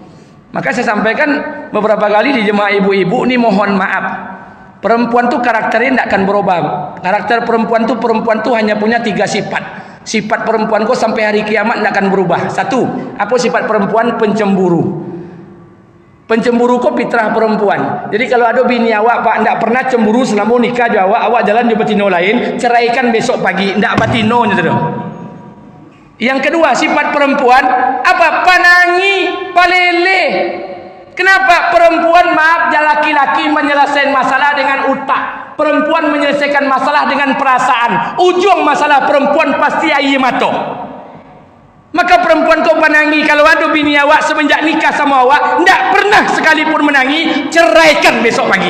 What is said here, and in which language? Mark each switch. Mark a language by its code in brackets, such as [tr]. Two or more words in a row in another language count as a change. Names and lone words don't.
[id] Maka saya sampaikan beberapa kali di jemaah ibu-ibu, ini mohon maaf, perempuan tuh karakternya tidak akan berubah. Karakter perempuan tuh hanya punya 3 sifat. Sifat perempuan kok sampai hari kiamat tidak akan berubah. 1, apa sifat perempuan? Pencemburu. Pencemburu kok fitrah perempuan. [min] Jadi kalau ada bini awak pak ndak pernah cemburu selama nikah jo awak jalan jumpa tino lain, [id] ceraikan besok pagi, [min] ndak batino gitu. [id] Yang kedua sifat perempuan apa? [min] Panangi, palele. [id] Kenapa perempuan maaf laki-laki menyelesaikan masalah dengan utak, perempuan menyelesaikan masalah dengan perasaan. Ujung masalah perempuan pasti air mata. Maka perempuan kau panangi, kalau ada [min] bini awak [id] semenjak nikah sama awak tidak pernah sekalipun menangi, ceraikan besok pagi.